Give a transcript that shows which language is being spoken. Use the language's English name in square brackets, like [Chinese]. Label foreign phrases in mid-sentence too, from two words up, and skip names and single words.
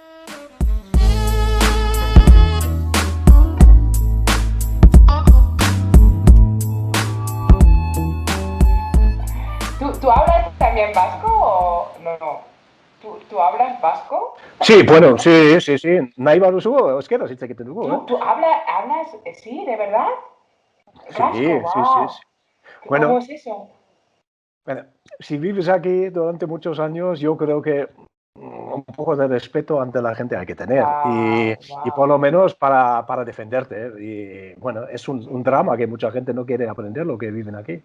[Spanish] ¿Tú hablas también vasco o no? ¿Tú hablas vasco? Sí, bueno, sí. [Basque] Nahi baduzu, euskaraz hitz egiten dugu, [Spanish] ¿Tú hablas, sí, de verdad? Vasco, Sí. wow. ¿Cómo Bueno, es eso? bueno, si vives aquí durante muchos años, yo creo que un poco de respeto ante la gente hay que tener Wow, y por wow. lo menos para defenderte. Y bueno, es un drama que mucha gente no quiere aprender lo que viven aquí.